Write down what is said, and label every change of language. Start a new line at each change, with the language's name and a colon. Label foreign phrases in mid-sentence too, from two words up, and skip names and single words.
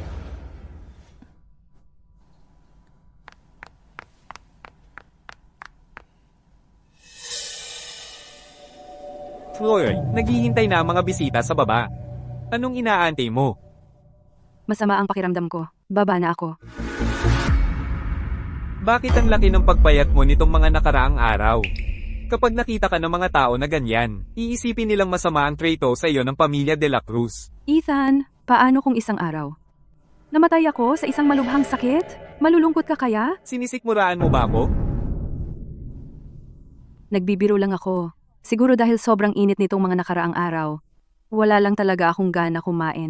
Filipino: Chloe, naghihintay na ang mga bisita sa baba. Anong inaantay mo? Masama ang pakiramdam ko. Baba na ako. Bakit ang laki ng pagpayat mo nitong mga nakaraang araw? Kapag nakita ka ng mga tao na ganyan, iisipin nilang masama ang traito sa iyo ng pamilya de la Cruz. Ethan, paano kung isang araw? Namatay ako sa isang malubhang sakit? Malulungkot ka kaya? Sinisikmuraan mo ba ako? Nagbibiro lang ako. Siguro dahil sobrang init nitong mga nakaraang araw. Wala lang talaga akong gana kumain.